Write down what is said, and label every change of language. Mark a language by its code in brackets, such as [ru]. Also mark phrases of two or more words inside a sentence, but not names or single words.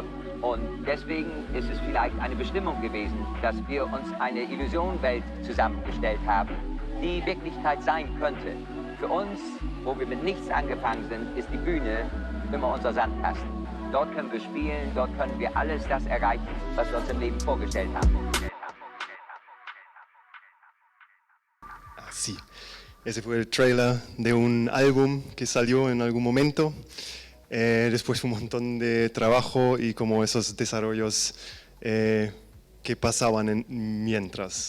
[de] Und deswegen ist es vielleicht eine Bestimmung gewesen, dass wir uns eine Illusionwelt zusammengestellt haben, die Wirklichkeit sein könnte. Für uns, wo wir mit nichts angefangen sind, ist die Bühne immer unser Sandkasten. Dort können wir spielen, dort können wir alles das erreichen, was wir uns im Leben vorgestellt haben. [es] Sí, ese fue el trailer de un álbum que salió en algún momento. Después un montón de trabajo y como esos desarrollos que pasaban mientras.